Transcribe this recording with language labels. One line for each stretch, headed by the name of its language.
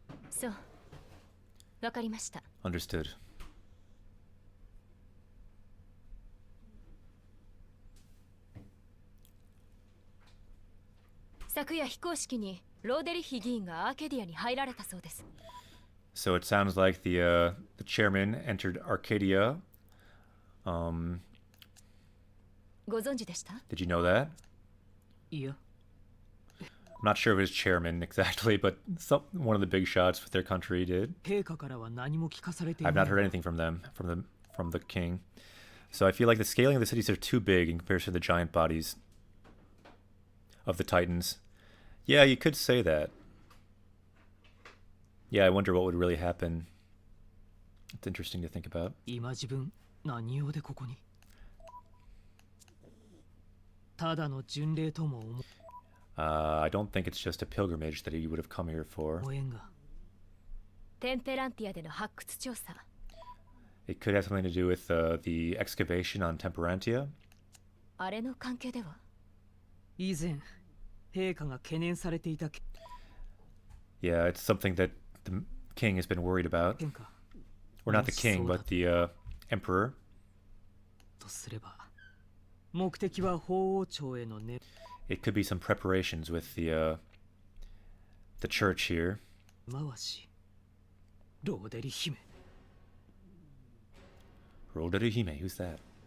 Japanese: そうわかりました。
English: Understood.
Japanese: 昨夜非公式にローデリッヒ議員がアーケディアに入られたそうです。
English: So it sounds like the chairman entered Arcadia.
Japanese: ご存知でした？
English: Did you know that?
Japanese: いや
English: I'm not sure if it was chairman exactly, but one of the big shots with their country did.
Japanese: 陛下からは何も聞かされてい
English: I've
Japanese: な
English: not
Japanese: い
English: heard anything from them, from the king. So I feel like the scaling of the cities are too big in comparison to the giant bodies of the Titans. Yeah, you could say that. Yeah, I wonder what would really happen. It's interesting to think about.
Japanese: 今自分何用でここにただの巡礼とも思
English: I don't think it's just a pilgrimage that he would have come here for.
Japanese: えんがテンペランティアでの発掘調査。 It could have something to do with the excavation on Temperantia. あれの関係では？以前陛下が懸念されていた
English: Yeah, it's something that the king has been worried about.
Japanese: 件か
English: Or not the king, but the emperor.
Japanese: とすれば目的は法王朝へのね
English: It could be some preparations with the church here.
Japanese: 回しローデリ姫
English: Roderihime, who's that?